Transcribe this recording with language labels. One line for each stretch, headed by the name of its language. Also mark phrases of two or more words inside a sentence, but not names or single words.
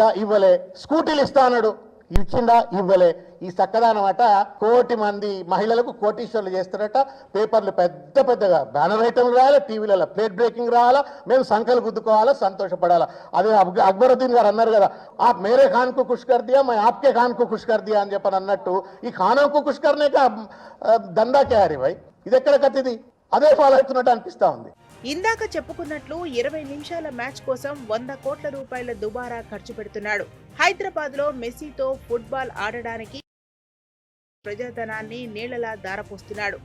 Telugu: ఇవ్వలే. స్కూటీలు ఇస్తాడు, ఇచ్చిండా? ఇవ్వలే. ఈ చక్కదానం అట 1,00,00,000 మంది మహిళలకు కోటీశ్వర్లు చేస్తారట. పేపర్లు పెద్ద పెద్దగా బ్యానర్ ఐటమ్ రాయాలా, టీవీలలో ప్లేట్ బ్రేకింగ్ రావాలా, మేము సంఖ్యలు గుద్దుకోవాలా, సంతోషపడాలా. అదే అక్బరుద్దీన్ గారు అన్నారు కదా, ఆ
Hindi: मेरे खान कु खुश कर दिया, मै आपके खान कु खुश कर दिया
Telugu: అని చెప్పని అన్నట్టు ఈ
Hindi: खानाकु खुश करने का धंधा क्यारी भाई.
Telugu: ఇది ఎక్కడ కత్తిది? అదే ఫాలో అవుతున్నట్టు అనిపిస్తా ఉంది. ఇందాక చెప్పుకున్నట్లు 20 నిమిషాల మ్యాచ్ కోసం 100 కోట్ల రూపాయల దుబారా ఖర్చు పెడుతున్నాడు. హైదరాబాద్ లో మెస్సీతో ఫుట్బాల్ ఆడడానికి ప్రజాధనాన్ని నీళ్లలా దారపోస్తున్నాడు.